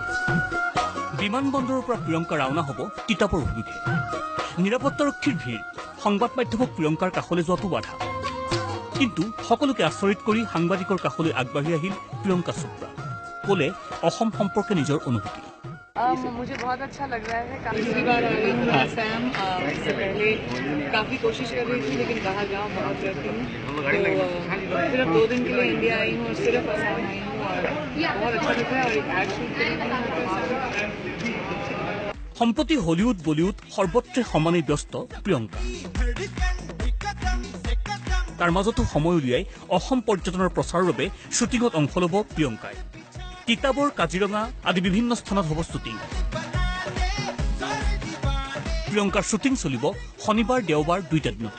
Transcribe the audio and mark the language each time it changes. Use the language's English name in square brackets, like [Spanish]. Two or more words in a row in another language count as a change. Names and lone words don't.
[Assamese] বিমানবন্দৰৰ পৰা প্ৰিয়ংকা ৰাওনা হ'ব তিতাবৰ অভিমুখে। নিৰাপত্তাৰক্ষীৰ ভিৰ, সংবাদ মাধ্যমক প্ৰিয়ংকাৰ কাষলৈ যোৱাটো বাধা। কিন্তু সকলোকে আচৰিত কৰি সাংবাদিকৰ কাষলৈ আগবাঢ়ি আহিল প্ৰিয়ংকা চোপ্ৰা। ক'লে অসম সম্পৰ্কে নিজৰ অনুভূতি। [Hindi] मुझे बहुत अच्छा लग रहा है। पहली बार आ रही हूँ असम। इससे पहले काफ़ी कोशिश कर रही थी लेकिन बाहर गाँव बहुत रहती हूँ, तो सिर्फ 2 दिन के लिए इंडिया आई हूँ और सिर्फ असम आई हूँ और बहुत अच्छा लग रहा है। और एक एड शूट करेंगे। [Assamese] সম্প্ৰতি হলিউড বলিউড সৰ্বত্ৰে সমানেই ব্যস্ত প্ৰিয়ংকা। তাৰ মাজতো সময় উলিয়াই অসম পৰ্যটনৰ প্ৰচাৰৰ বাবে শ্বুটিঙত অংশ ল'ব প্ৰিয়ংকাই। তিতাবৰ, কাজিৰঙা আদি বিভিন্ন স্থানত হ'ব শ্বুটিং। প্ৰিয়ংকাৰ শ্বুটিং চলিব শনিবাৰ দেওবাৰ 2টা দিনতে।